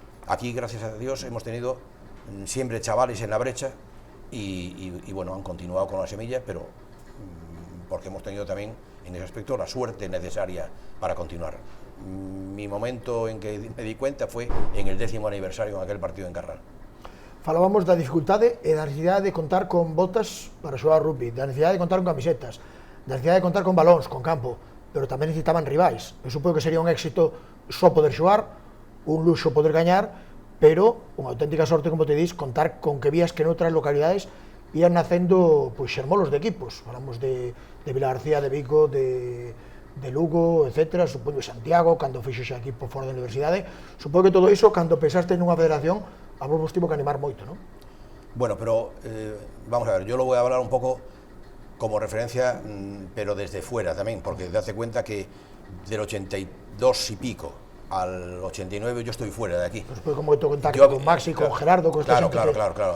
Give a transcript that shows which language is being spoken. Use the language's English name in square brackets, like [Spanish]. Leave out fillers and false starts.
[Spanish] Aquí, gracias a Dios, hemos tenido siempre chavales en la brecha y bueno, han continuado con la semilla, pero porque hemos tenido también en ese aspecto la suerte necesaria para continuar. Mi momento en que me di cuenta fue en el 10º aniversario, en aquel partido en Carral. [Galician] Falábamos da dificultade e da necesidade de contar con botas para xogar rugby, da necesidade de contar con camisetas, da necesidade de contar con balóns, con campo, pero tamén necesitaban rivais. Eu supongo que sería un éxito só poder xogar, un luxo poder gañar, pero unha auténtica sorte, como te dis, contar con que vías que noutras localidades ian nacendo pois, xermolos de equipos. Falamos de Vilagarcía, de Vigo, de Lugo, etc. Supoño Santiago, cando fixo xa equipo fora da universidade. Supoño que todo iso, cando pensaste nunha federación, a vos vos tivo que animar moito, non? [Spanish] Bueno, pero vamos a ver, yo lo voy a hablar un poco como referencia, pero desde fuera también, porque date cuenta que del 82 y pico al 89 yo estoy fuera de aquí. Después como tu contacto con Maxi, con Gerardo, con esta gente. Claro.